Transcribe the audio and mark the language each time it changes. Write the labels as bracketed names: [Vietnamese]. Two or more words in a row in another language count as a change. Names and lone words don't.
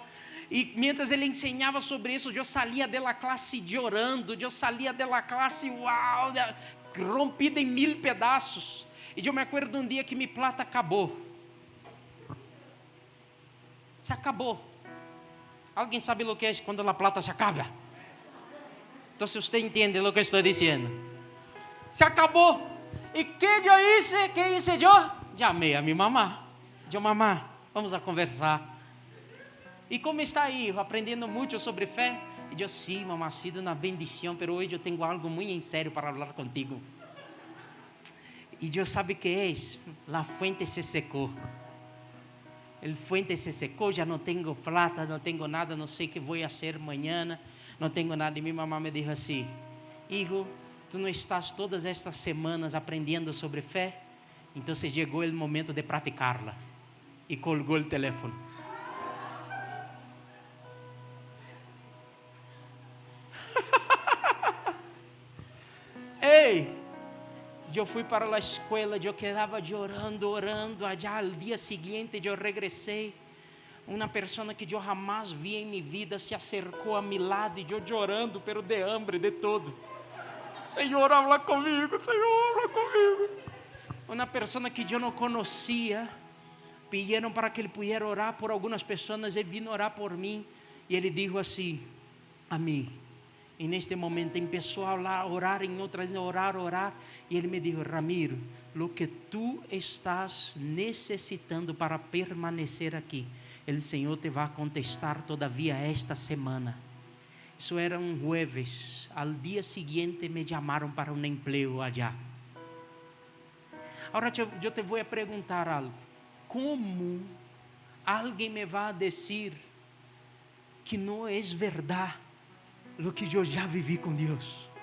[Portuguese] E mientras ele ensinava sobre isso, eu saía da classe chorando, eu saía da classe, uau, rompida em 1000 pedaços. E eu me acordo um dia que minha plata acabou. Se acabou. Alguém sabe o que é quando a plata se acaba? Então, se você entende o que eu estou dizendo. Se acabou. E que eu hice? Que hice eu? Chamei a minha mamá. Eu, mamá, [Spanish] Vamos a conversar. [Portuguese] E como está aí, aprendendo muito sobre fé? E eu, sim, mamá, [Spanish] ha sido [Portuguese] uma bendição, mas hoje eu tenho algo muito em sério para falar contigo. E Deus sabe que é? A fuente se secou. A fuente se secou, já não tenho plata, não tenho nada, não sei o que vou fazer amanhã, não tenho nada. E minha mamãe me disse assim: hijo, tu não estás todas estas semanas aprendendo sobre fé? Então chegou o momento de praticá-la. E colgou o telefone. Ei! Eu fui para a escola, eu quedava orando, [Spanish] allá al [Portuguese] dia seguinte eu regressei, uma pessoa que eu jamais vi em minha vida se acercou a meu lado, e eu chorando, [Spanish] pero de hambre, de todo. [Portuguese] Senhor, habla comigo, Senhor, habla comigo. Uma pessoa que eu não conhecia, pediram para que ele pudesse orar por algumas pessoas, ele vino orar por mim, e ele disse assim a mim. E neste momento começou a orar em outras, orar. E ele me disse: Ramiro, [Spanish] lo que [Portuguese] tu estás necessitando para permanecer aqui, o Senhor te vai contestar todavia esta semana. Isso era jueves. Al dia seguinte me chamaram para um emprego allá. Agora eu te vou perguntar algo. Como alguém me vai dizer que não é verdade [Spanish] lo que [Portuguese] eu já vivi com Deus?